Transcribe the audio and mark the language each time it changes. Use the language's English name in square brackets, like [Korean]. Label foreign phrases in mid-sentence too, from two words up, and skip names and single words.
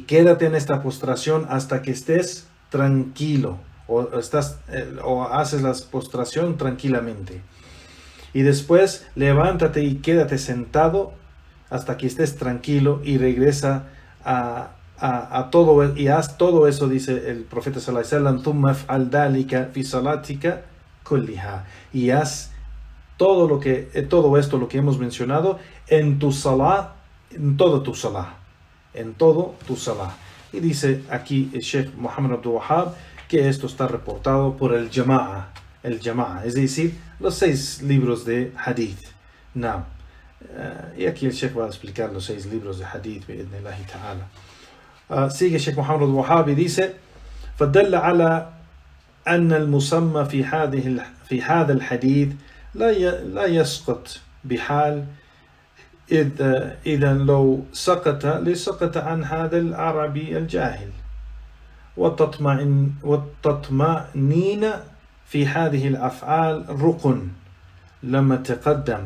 [Spanish] quédate en esta postración hasta que estés tranquilo o haces la postración tranquilamente, y después levántate y quédate sentado hasta que estés tranquilo, y regresa a todo, y haz todo eso, dice el profeta [Arabic] صلى الله عليه وسلم, ثم افعل ذلك في صلاتك كلها, [Spanish] y haz todo esto lo que hemos mencionado en tu salah, en todo tu salah. Y dice aquí el Sheikh Muhammad Abdul Wahab que esto está reportado por el Jama'a, es decir, los 6 libros de Hadith. Naam. Y aquí el Sheikh va a explicar los 6 libros de Hadith [Arabic] بإذن الله تعالى. [Spanish] Sigue Sheikh Muhammad Abdul Wahab y dice: [Arabic] فدل على أن المسمى في هذا الحديث لا يسقط بحال، إذا لو سقط لسقط عن هذا العربي الجاهل، والتطمئنين في هذه الأفعال ركن لما تقدم.